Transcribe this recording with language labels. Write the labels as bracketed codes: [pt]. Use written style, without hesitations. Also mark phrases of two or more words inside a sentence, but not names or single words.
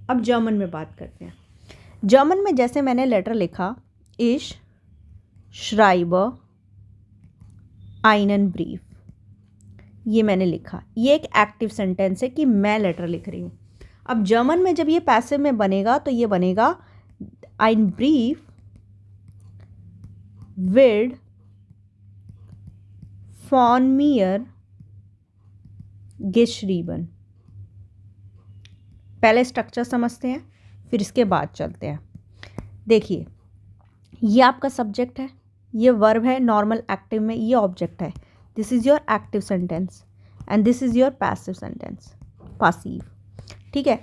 [hi] अब जर्मन में बात करते हैं। जर्मन में जैसे मैंने लेटर लिखा, [de] Ich schreibe einen Brief, [hi] ये मैंने लिखा। ये एक [en] active sentence [hi] है कि मैं लेटर लिख रही हूँ। अब जर्मन में जब ये पैसिव में बनेगा तो ये बनेगा [de] ein Brief wird von mir geschrieben। [hi] पहले स्ट्रक्चर समझते हैं, फिर इसके बाद चलते हैं। देखिए, ये आपका सब्जेक्ट है, ये वर्ब है [en] normal active [hi] में, ये ऑब्जेक्ट है। [en] this is your active sentence and this is your passive sentence, passive, [hi] ठीक है।